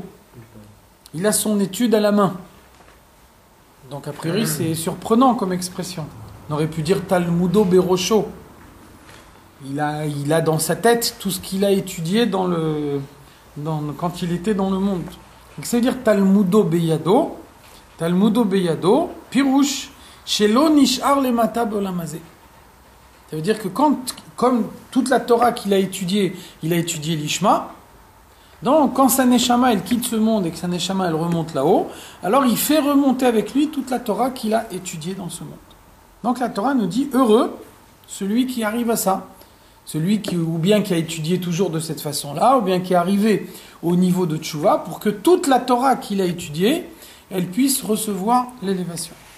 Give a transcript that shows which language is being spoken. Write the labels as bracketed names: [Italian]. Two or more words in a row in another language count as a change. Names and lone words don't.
[French] Il a son étude à la main. Donc, a priori, c'est surprenant comme expression. On aurait pu dire [Hebrew] תלמודו בראשו. [French] Il a dans sa tête tout ce qu'il a étudié quand il était dans le monde. Donc, ça veut dire [Hebrew] תלמודו בידו. תלמודו בידו, פירוש, שלא נשאר למטה בעולם הזה. [French] Ça veut dire que comme toute la Torah qu'il a étudiée, il a étudié l'Ishma, donc quand sa Neshama elle quitte ce monde et que sa Neshama elle remonte là-haut, alors il fait remonter avec lui toute la Torah qu'il a étudiée dans ce monde. Donc la Torah nous dit heureux celui qui arrive à ça, celui qui a étudié toujours de cette façon-là, ou bien qui est arrivé au niveau de Tchouva, pour que toute la Torah qu'il a étudiée, elle puisse recevoir l'élévation.